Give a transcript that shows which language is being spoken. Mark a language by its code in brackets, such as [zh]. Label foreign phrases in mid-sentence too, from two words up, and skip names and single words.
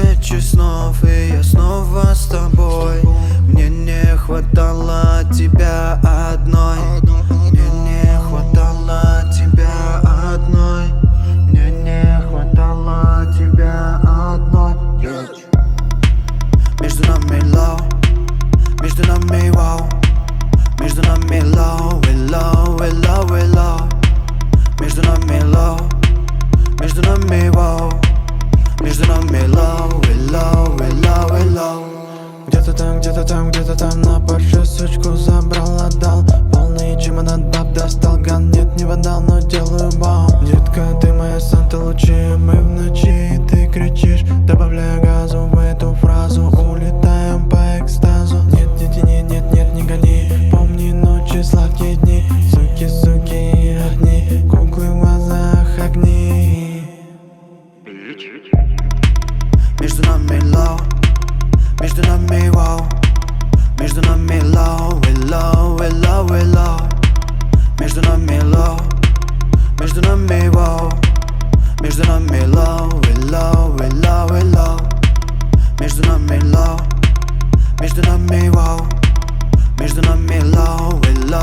[ru] тысячи снов, и я снова с тобой. Мне не хватало тебя одной. Мне не хватало тебя одной. Мне не хватало тебя одной. Между нами low, между нами wow, между нами low, [en] we low, we low, we low. [ru] Между нами low, между нами wow, между нами low, [en] we low, we low, we low. [ru] Где-то там, где-то там, где-то там на Порше сучку забрал, отдал. Полный чемодан баб достал, ган нет, не водал, но делаю бам. Детка, ты моя Санта Лучия, мы в ночи, и ты кричишь. Добавляя газу в эту фразу, улетаем по экстазу. Нет, нет, нет, нет, нет, не гони. Помни ночи, сладкие дни, суки, суки и огни, куклы в глазах, огни. Между нами low, между нами wow, между нами low, [en] we low, we low, we low. [ru] Между нами low, между нами wow, между нами low, [en] we low, we low, we low. [ru] Между нами low, между нами wow, между нами low, we